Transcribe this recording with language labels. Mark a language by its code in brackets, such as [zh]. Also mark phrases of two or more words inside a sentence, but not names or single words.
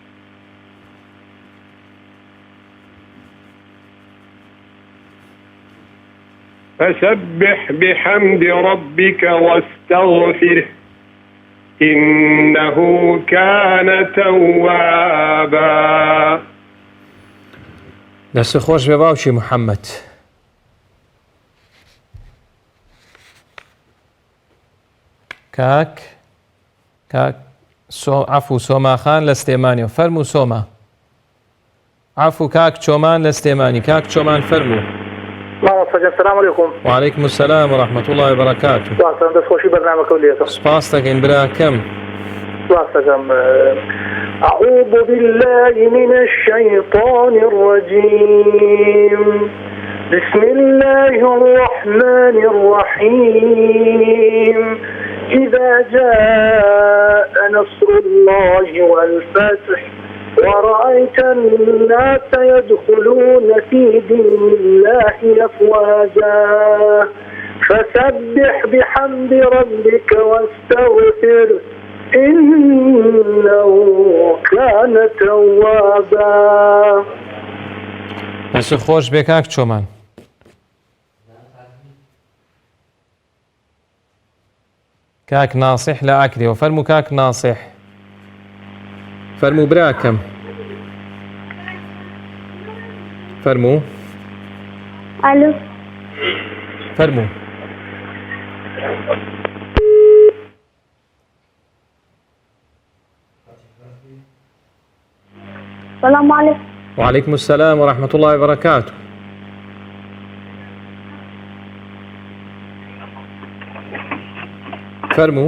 [ar] فسبح بحمد ربك واستغفره إنه كان توابا. [ckb] دەست خۆش بێ باوکی محەممەد. کاک عفو سۆماخان لە سلێمانیەوە فەرموو سۆما. عفو کاک چۆمان لە سلێمانی. کاک چۆمان فەرموو. [ar] السلام عليكم. وعليكم السلام ورحمة الله وبركاته. [ckb] دەستخۆشی بەرنامەکە لێتە. سپاس دەکەین براکەم. [ar] أعوذ بالله من الشيطان الرجيم. بسم الله الرحمن الرحيم. إذا جاء نصر الله والفتح ورأيت الناس يدخلون في دين الله أفواجا فسبح بحمد ربك واستغفر إنه كان توابا. [ckb] دەست خۆش بێ کاک چۆمان. کاک ناصح لە ئاکرێەوە فەرموو کاک ناصح. فەرموو براکەم. فەرموو. ألو فەرموو. [ar] السلام عليكم. وعليكم السلام ورحمة الله وبركاته. [ckb] فەرموو.